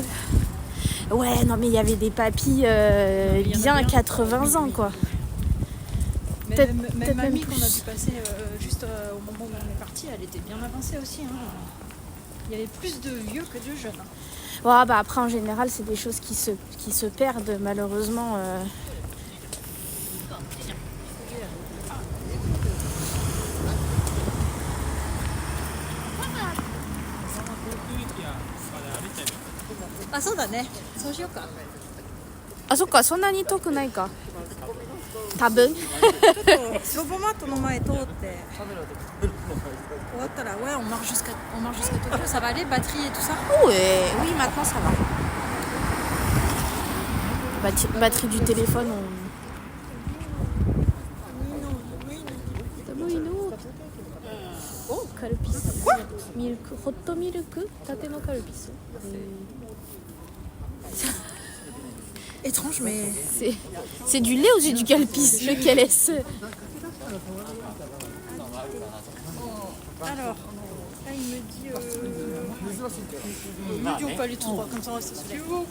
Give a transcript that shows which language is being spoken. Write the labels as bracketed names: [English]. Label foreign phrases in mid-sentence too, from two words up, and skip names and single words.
[French] Ouais, non mais il y avait des papis bien 80 ans quoi. Même mamie qu'on a vu passer juste au moment où on est parti, elle était bien avancée aussi. Hein. Il y avait plus de vieux que de jeunes. Ouais, bah après en général c'est des choses qui se perdent malheureusement. [Japanese] Ah, そうだね。そうしようか。あ、そっか、そんなに遠くないか。多分。ロボマットの前通って。 [French] 終わったら、ouais, on marche jusqu'à Tokyo, ça va aller, batterie et tout ça. Oui, maintenant ça va. Batterie du téléphone, Oh, calpis. Quoi? [English] Hot milk, [Japanese] たてのカルピス. [French] Étrange, mais... C'est du lait ou c'est du calpis? Lequel est-ce? Alors, là il me dit... Il me dit on peut aller tout droit, comme ça on reste sur les...